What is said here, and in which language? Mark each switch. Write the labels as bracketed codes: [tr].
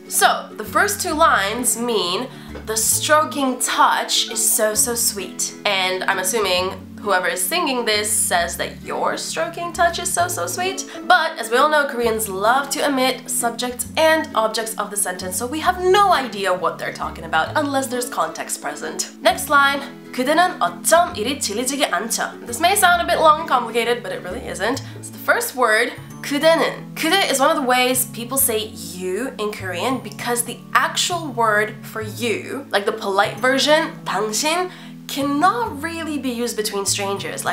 [en] So the first two lines mean the stroking touch is so sweet, and I'm assuming whoever is singing this says that your stroking touch is so sweet. But as we all know, Koreans love to omit subjects and objects of the sentence, so we have no idea what they're talking about unless there's context present. Next line, [ko] 그대는 어쩜 이리 질리지가 않죠. [en] This may sound a bit long and complicated, but it really isn't. So the first word, 그대는. 그대 is one of the ways people say you in Korean because the actual word for you, like the polite version, 당신, cannot really be used between strangers.